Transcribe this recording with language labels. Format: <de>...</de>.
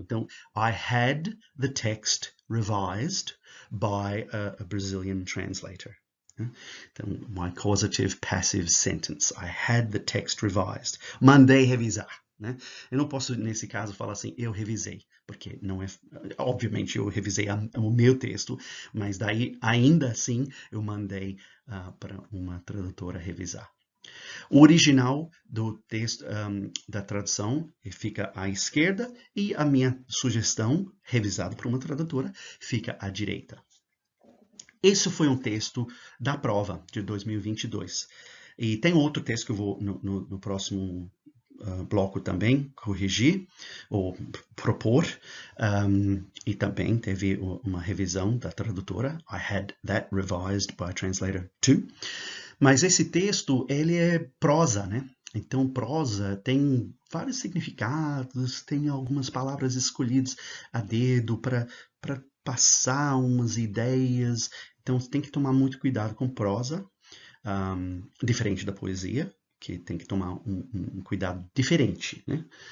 <pt>Então,</pt> <en>I had the text revised by a Brazilian translator.</en> <pt>Então,</pt> <en>my causative passive sentence. I had the text revised.</en> <pt>Mandei revisar. Né? Eu não posso, nesse caso, falar assim, eu revisei, porque não é... Obviamente, eu revisei o meu texto, mas daí, ainda assim, eu mandei para uma tradutora revisar. O original do texto, da tradução, fica à esquerda e a minha sugestão, revisada por uma tradutora, fica à direita. Esse foi um texto da prova de 2022. E tem outro texto que eu vou, no próximo bloco também, corrigir ou propor. E também teve uma revisão da tradutora.</pt> <en>I had that revised by a translator too.</en> <pt>Mas esse texto, ele é prosa, né? Então, prosa tem vários significados, tem algumas palavras escolhidas a dedo para passar umas ideias. Então, você tem que tomar muito cuidado com prosa, diferente da poesia, que tem que tomar um cuidado diferente, né?</pt>